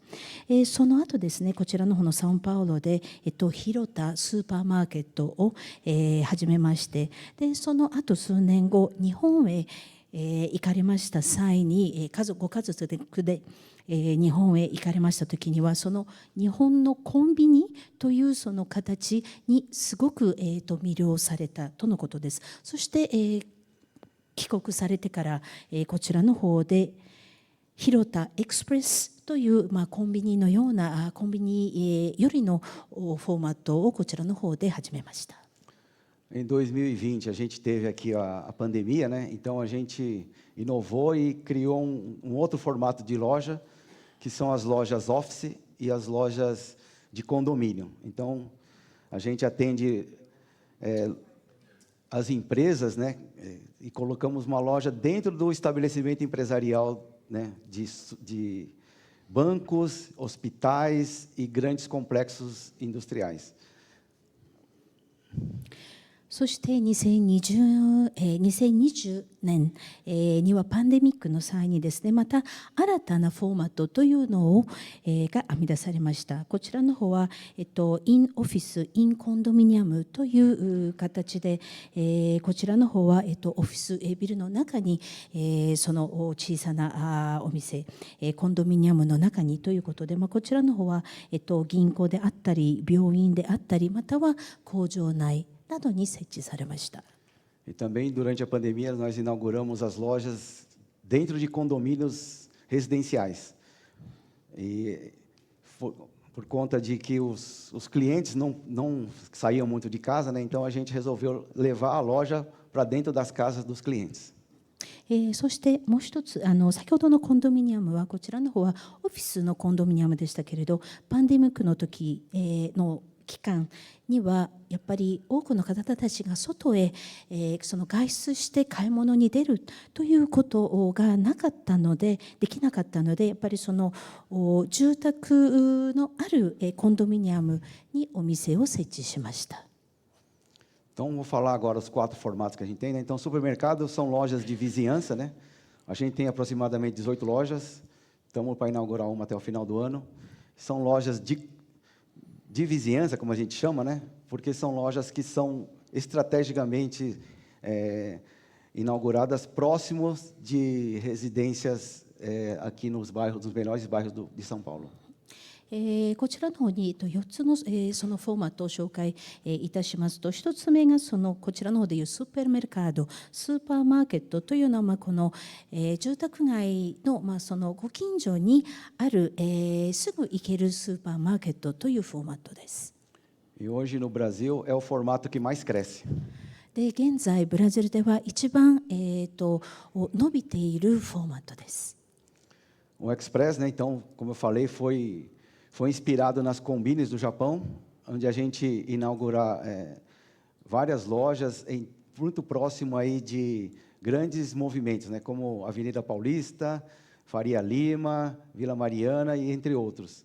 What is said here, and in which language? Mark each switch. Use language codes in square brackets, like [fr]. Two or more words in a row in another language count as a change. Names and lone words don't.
[ja] その後ですね、こちらの方のサンパウロで、広田スーパーマーケットを、始めまして、でその後数年後日本へ、行かれました際に、ご家族で日本へ行かれました時には、その日本のコンビニというその形にすごく、魅了されたとのことです。そして、帰国されてから、こちらの方で広田エクスプレスという、コンビニのようなコンビニ、よりのフォーマットをこちらの方で始めました。 [pt] Em 2020 a gente teve aqui a pandemia, né? Então a gente inovou e criou um outro formato de loja, que são as lojas office e as lojas de condomínio. Então a gente atende as empresas, né? E colocamos uma loja dentro do estabelecimento empresarial, né? De bancos, hospitais e grandes complexos industriais. [ja] そして2020年にはパンデミックの際にですね、また新たなフォーマットというのが編み出されました。こちらの方は、インオフィス、インコンドミニアムという形で、こちらの方は、オフィスビルの中に、その小さなお店、コンドミニアムの中にということで、こちらの方は、銀行であったり病院であったり、または工場内などに設置されました。 [pt] E também, durante a pandemia, nós inauguramos as lojas dentro de condomínios residenciais. E por conta de que os clientes não saíam muito de casa, né? Então a gente resolveu levar a loja para dentro das casas dos clientes. [ja] そしてもう一つ、先ほどのコンドミニアムは、こちらの方はオフィスのコンドミニアムでしたけれど、パンデミックの時の期間にはやっぱり多くの方たちが外へ、その外出して買い物に出るということができなかったので、やっぱりその住宅のあるコンドミニアムにお店を設置しました。 [pt] Então, vou falar agora os 4 formatos que a gente tem, né? Então, supermercados são lojas de vizinhança, né? A gente tem aproximadamente 18 lojas, estamos para inaugurar uma até o final do ano. São lojas de vizinhança, como a gente chama, né? Porque são lojas que são estrategicamente inauguradas próximos de residências aqui nos melhores bairros de São Paulo. [ja] こちらの方に4つの、そのフォーマットを紹介、いたしますと、1つ目がこちらの方でいうスーパーメルカード、スーパーマーケットというのは、この、住宅街の、そのご近所にある、すぐ行けるスーパーマーケットというフォーマットです。 [pt] E hoje no Brasil é o formato que mais cresce. [ja] で、現在ブラジルでは一番、伸びているフォーマットです。 [pt] O Express, né, então, como eu falei, foi inspirado nas combines do Japão, onde a gente inaugurar várias lojas muito próximo aí de grandes movimentos, né, como Avenida Paulista, Faria Lima, Vila Mariana e entre outros.